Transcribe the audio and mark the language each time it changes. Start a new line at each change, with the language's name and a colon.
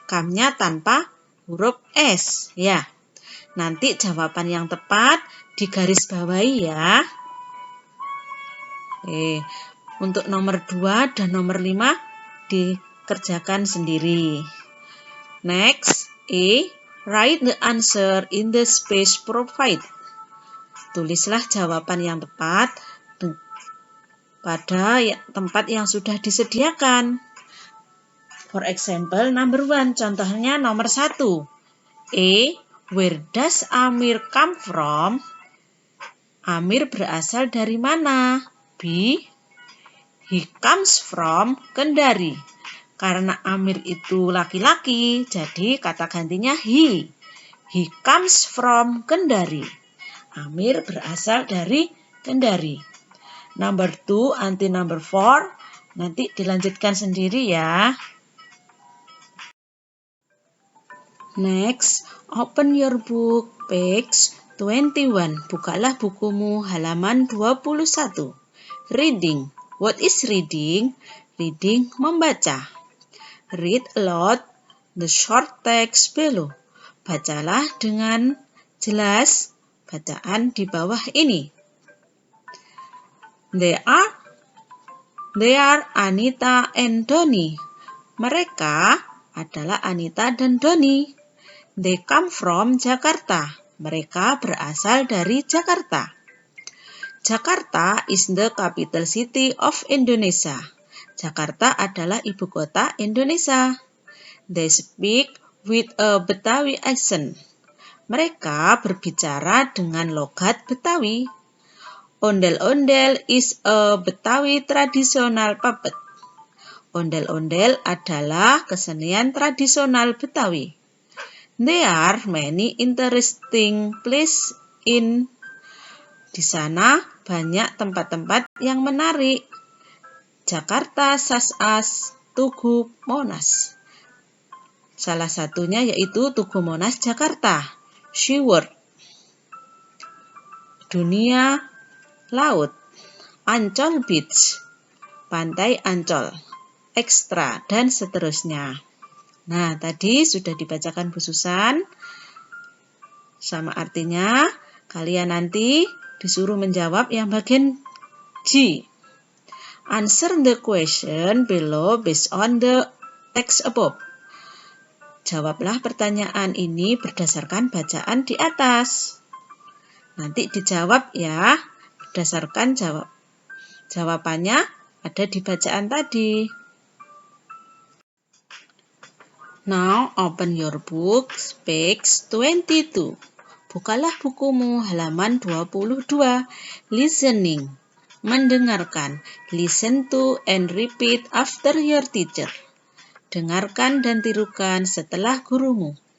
Indonesian: Come-nya tanpa huruf S. Ya. Nanti jawaban yang tepat digarisbawahi ya. Untuk nomor 2 dan nomor 5 dikerjakan sendiri.
English: Next, A. Write the answer in the space provided.
Indonesian: Tulislah jawaban yang tepat pada tempat yang sudah disediakan.
English: For example, number 1.
Indonesian: Contohnya nomor 1.
English: A. Where does Amir come from?
Indonesian: Amir berasal dari mana? B.
English: He comes from Kendari.
Indonesian: Karena Amir itu laki-laki, jadi kata gantinya he.
English: He comes from Kendari.
Indonesian: Amir berasal dari Kendari.
English: Number 2 anti number 4.
Indonesian: Nanti dilanjutkan sendiri ya.
English: Next, open your book, page 21.
Indonesian: Bukalah bukumu halaman 21. Reading.
English: What is reading? Reading membaca. Read aloud the short text below.
Indonesian: Bacalah dengan jelas bacaan di bawah ini.
English: They are Anita and Doni.
Indonesian: Mereka adalah Anita dan Doni.
English: They come from Jakarta.
Indonesian: Mereka berasal dari Jakarta.
English: Jakarta is the capital city of Indonesia.
Indonesian: Jakarta adalah ibu kota Indonesia.
English: They speak with a Betawi accent.
Indonesian: Mereka berbicara dengan logat Betawi.
English: Ondel-ondel is a Betawi traditional puppet.
Indonesian: Ondel-ondel adalah kesenian tradisional Betawi.
English: There are many interesting places
Indonesian: di sana banyak tempat-tempat yang menarik.
English: Jakarta such as Tugu Monas.
Indonesian: Salah satunya yaitu Tugu Monas Jakarta.
English: SeaWorld.
Indonesian: Dunia laut. Ancol Beach. Pantai Ancol. Ekstra dan seterusnya. Nah, tadi sudah dibacakan Bu Susan. Sama artinya, kalian nanti disuruh menjawab yang bagian G.
English: Answer the question below based on the text above.
Indonesian: Jawablah pertanyaan ini berdasarkan bacaan di atas. Nanti dijawab ya, berdasarkan jawabannya ada di bacaan tadi.
English: Now open your books, page 22.
Indonesian: Bukalah bukumu halaman 22. Listening. Mendengarkan.
English: Listen to and repeat after your teacher.
Indonesian: Dengarkan dan tirukan setelah gurumu.